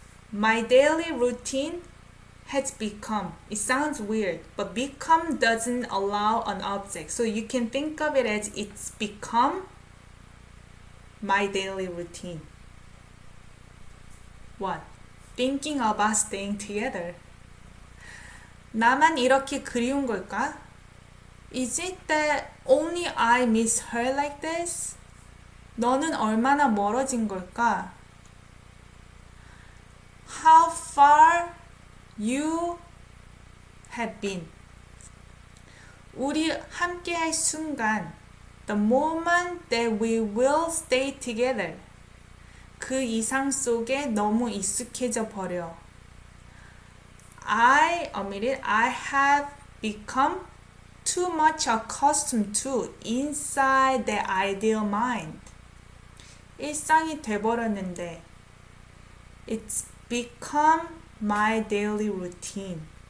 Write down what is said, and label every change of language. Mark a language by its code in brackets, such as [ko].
[en] My daily routine has become. It sounds weird, but become doesn't allow an object. So you can think of it as it's become my daily routine. What? Thinking about staying together. [ko] 나만 이렇게 그리운 걸까? [en] Is it that only I miss her like this? [ko] 너는 얼마나 멀어진 걸까? [en] How far you have been. [ko] 우리 함께할 순간. [en] The moment that we will stay together. [ko] 그 이상 속에 너무 익숙해져 버려. [en] I have become too much accustomed to inside the ideal mind. [ko] 일상이 돼버렸는데 [en] It's become my daily routine.